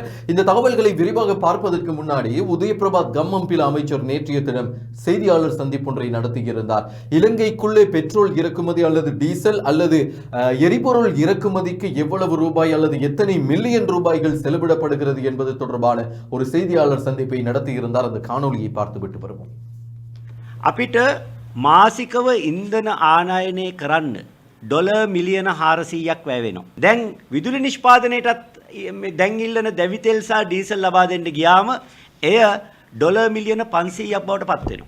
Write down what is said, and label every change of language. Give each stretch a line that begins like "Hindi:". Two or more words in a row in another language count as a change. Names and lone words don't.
Tamil: இந்த தகவல்களை விரிவாக பார்ப்பதற்கு முன்னாடி உதயபிரபாத் கம்மம் பில அமைச்சர் நேற்றைய தினம் செய்தியாளர் சந்திப்பொன்றை நடத்தியிருந்தார். இலங்கைக்குள்ளே பெட்ரோல் இறக்குமதி அல்லது டீசல் அல்லது எரிபொருள் இறக்குமதிக்கு எவ்வளவு ரூபாய் அல்லது எத்தனை மில்லியன் ரூபாய்கள் செலவிடப்படுகிறது என்பது தொடர்பான ஒரு செய்தியாளர் சந்திப்பை நடத்தியிருந்தார். அந்த காணொலியை பார்த்துவிட்டு வருவோம்.
Sinhala: අපිට මාසිකව ඉන්ධන ආනයනය කරන්න ඩොලර් මිලියන 400ක් වැය වෙනවා. දැන් විදුලි නිෂ්පාදනයටත් දැන් ඉල්ලන දැවිතෙල් සහ ඩීසල් ලබා දෙන්න ගියාම එය ඩොලර් මිලියන 500ක් බවට පත් වෙනවා.